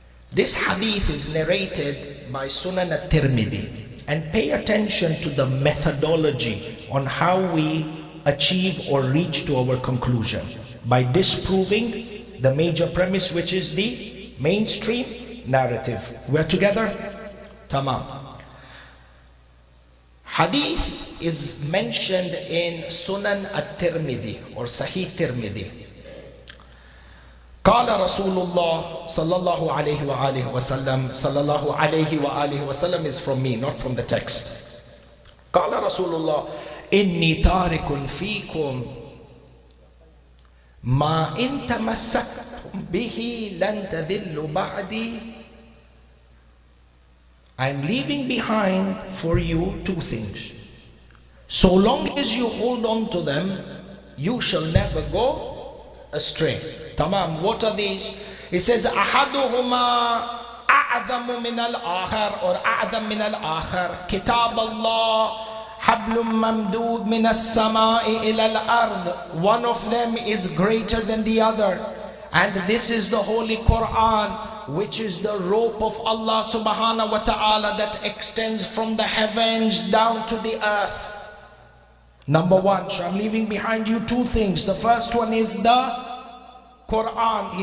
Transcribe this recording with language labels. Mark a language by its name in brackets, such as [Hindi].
[English] This hadith is narrated by Sunan at-Tirmidhi, and pay attention to the methodology on how we achieve or reach to our conclusion by disproving the major premise, which is the mainstream narrative. We're together? Tamam. Hadith is mentioned in Sunan at-Tirmidhi or Sahih Tirmidhi. [Arabic] قال رسول الله صلى الله عليه وآله وسلم صلى الله عليه وآله وسلم [English] is from me, not from the text. [Arabic] قال رسول الله إني تارك فيكم ما إن تمسكتم به لن تذلوا بعدي. [English] I am leaving behind for you two things. So long as you hold on to them, you shall never go astray. Tamam, what are these? It says [Arabic] أحدهما أعظم من الآخر or أعظم من الآخر. كتاب الله حبل ممدود من السماء إلى الأرض. [English] One of them is greater than the other, and this is the Holy Quran, which is the rope of Allah subhanahu wa ta'ala that extends from the heavens down to the earth. Number one, so I'm leaving behind you two things. The first one is the Quran.